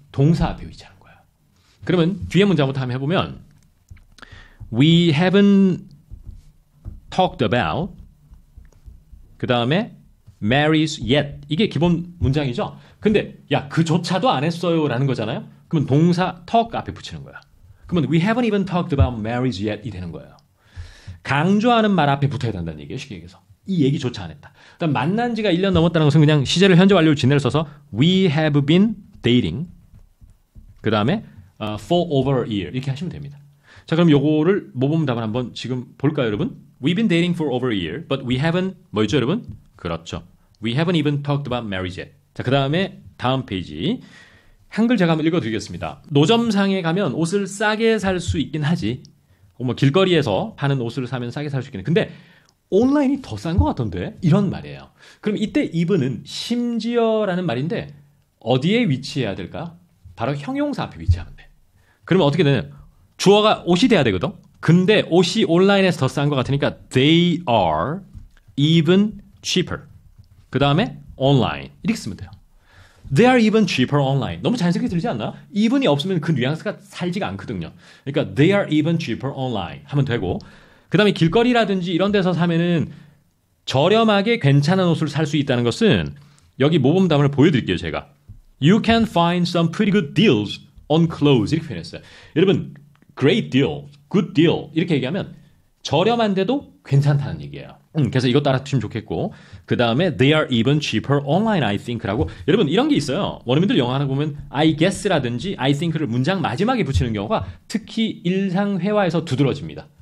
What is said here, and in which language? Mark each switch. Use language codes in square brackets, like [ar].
[ko] 동사 앞에 위치하는 거예요. 그러면 뒤에 문장부터 한번 해보면 We haven't talked about 그 다음에 marries yet. 이게 기본 문장이죠. 근데 야 그조차도 안 했어요라는 거잖아요. 그러면 동사 talk 앞에 붙이는 거야. [en] 그러면 we haven't even talked about marries yet 이 되는 거예요. [ko] 강조하는 말 앞에 붙어야 된다는 얘기예요. 쉽게 얘기해서. 이 얘기조차 안 했다. 일단 만난 지가 1년 넘었다는 것은 그냥 시제를 현재 완료 진행을 써서 we have been dating 그 다음에 for over a year 이렇게 하시면 됩니다. 자 그럼 요거를 모범 답을 한번 지금 볼까요 여러분? [en] We've been dating for over a year but we haven't 뭐였죠 여러분? [ko] 그렇죠. [en] We haven't even talked about marriage yet. [ko] 자 그 다음에 다음 페이지 한글 제가 한번 읽어드리겠습니다. 노점상에 가면 옷을 싸게 살 수 있긴 하지. 뭐 길거리에서 파는 옷을 사면 싸게 살 수 있긴 해. 근데 온라인이 더 싼 것 같던데? 이런 말이에요. 그럼 이때 이분은 심지어라는 말인데 어디에 위치해야 될까요? 바로 형용사 앞에 위치하면 돼. 그러면 어떻게 되냐? 주어가 옷이 돼야 되거든? 근데 옷이 온라인에서 더 싼 것 같으니까 they are even cheaper. 그 다음에 online. 이렇게 쓰면 돼요. [en] They are even cheaper online. [ko] 너무 자연스럽게 들리지 않나? even이 없으면 그 뉘앙스가 살지가 않거든요. 그러니까 they are even cheaper online 하면 되고 그 다음에 길거리라든지 이런 데서 사면은 저렴하게 괜찮은 옷을 살 수 있다는 것은 여기 모범답을 보여드릴게요 제가. [en] You can find some pretty good deals on clothes 이렇게 표현했어요. [ko] 여러분 great deal, good deal 이렇게 얘기하면 저렴한데도 괜찮다는 얘기예요. 그래서 이것도 알아두시면 좋겠고 그 다음에 they are even cheaper online I think 라고 여러분 이런 게 있어요. 원어민들 영어 하나 보면 I guess라든지 I think를 문장 마지막에 붙이는 경우가 특히 일상회화에서 두드러집니다.